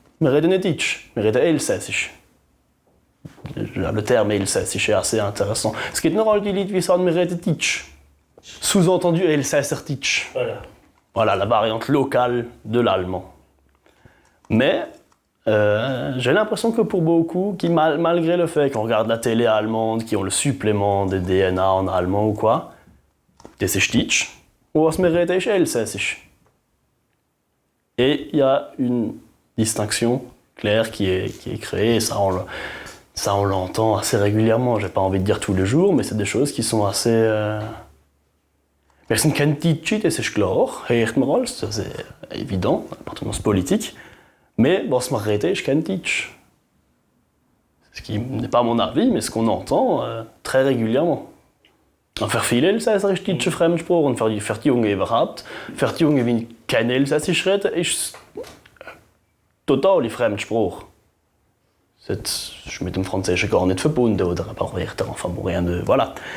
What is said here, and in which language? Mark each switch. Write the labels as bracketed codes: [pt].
[de] Wir reden nicht Deutsch, wir reden Elsässisch. [fr] Le terme Elsässisch est assez intéressant. [de] Es gibt noch all die Leute, die sagen, wir reden Deutsch. [fr] Sous-entendu Elsässerdeutsch. Voilà, la variante locale de l'allemand. Mais j'ai l'impression que pour beaucoup, qui malgré le fait qu'on regarde la télé allemande, qui ont le supplément des DNA en allemand ou quoi, [de] das ist Deutsch, [fr] ou [de] was wir reden ist Elsässisch. [fr] Et il y a une distinction claire qui est créée, et ça on l'entend assez régulièrement. J'ai pas envie de dire tous les jours, mais c'est des choses qui sont assez... [de] Wir sind kein Deutsche, das ist klar, hört man alles, [fr] c'est évident, appartenance politique. [de] Mais was man redet, ist kein Deutsch. [fr] Ce qui n'est pas mon avis, mais ce qu'on entend très régulièrement. [de] Für viele Elsässer ist Deutsch ein Fremdspruch und für die Jungen überhaupt. Für die Jungen, die kein Elsässisch reden, ist es total ein Fremdspruch. Das ist mit dem Französischen gar nicht verbunden oder ein paar Wörter, [fr] enfin bon, rien de... Voilà.